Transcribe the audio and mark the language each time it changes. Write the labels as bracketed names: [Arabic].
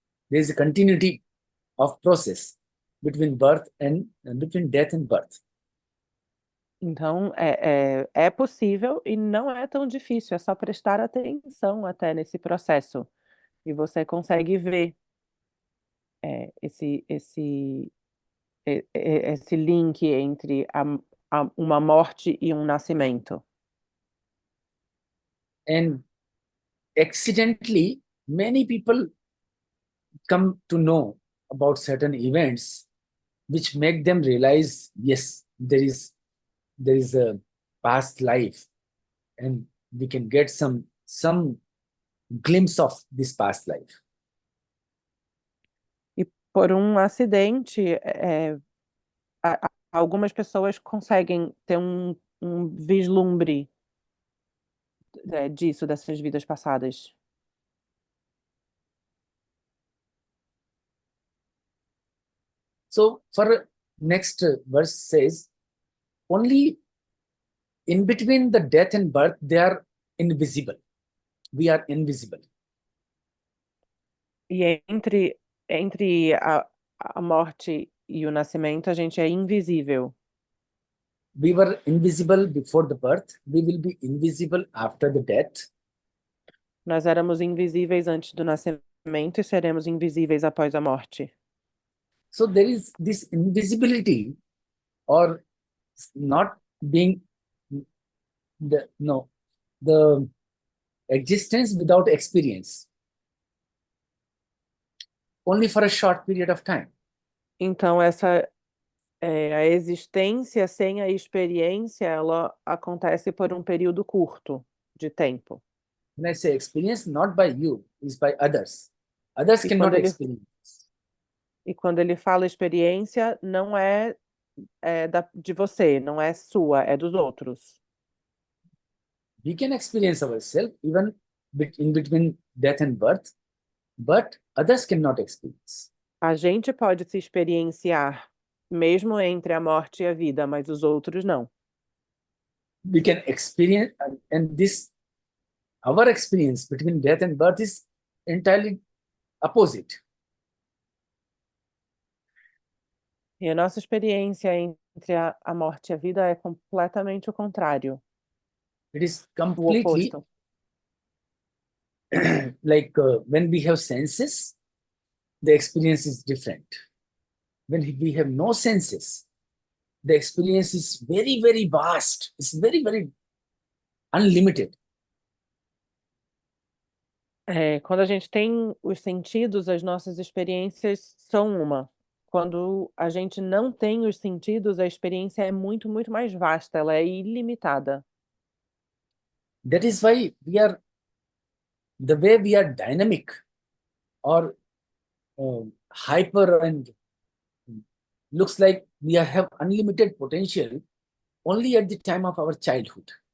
[English] There is a continuity of process between birth and between death and birth. [Portuguese] Então, é possível e não é tão difícil, é só prestar atenção até nesse processo. E você consegue ver esse link entre uma morte e um nascimento. [English] And accidentally, many people come to know about certain events which make them realize, yes, there is a past life, and we can get some glimpse of this past life. [Portuguese] E por um acidente, algumas pessoas conseguem ter um vislumbre disso, dessas vidas passadas. [English] So for next verse says, only in between the death and birth, they are invisible. We are invisible. [Portuguese] E entre a morte e o nascimento, a gente é invisível. [English] We were invisible before the birth. We will be invisible after the death. [Portuguese] Nós éramos invisíveis antes do nascimento e seremos invisíveis após a morte. [English] So there is this invisibility, or not being the existence without experience, only for a short period of time. [Portuguese] Então, a existência sem a experiência, ela acontece por um período curto de tempo. [English] When I say experience, not by you, is by others. Others [Portuguese] E [English] cannot [Portuguese] quando ele, [English] experience. [Portuguese] e quando ele fala experiência, não de você, não é sua, é dos outros. [English] We can experience ourselves even in between death and birth, but others cannot experience. [Portuguese] A gente pode se experienciar mesmo entre a morte e a vida, mas os outros não. [English] We can experience, and our experience between death and birth is entirely opposite. [Portuguese] E a nossa experiência entre a morte e a vida é completamente o contrário, [English] It is [Portuguese] o [English] completely [Portuguese] oposto. [English] like when we have senses, the experience is different. When we have no senses, the experience is very, very vast. It's very, very unlimited. [Portuguese] Quando a gente tem os sentidos, as nossas experiências são uma. Quando a gente não tem os sentidos, a experiência é muito, muito mais vasta, ela é ilimitada. [English] That is why the way we are dynamic or hyper, and looks like we have unlimited potential only at the time of our childhood.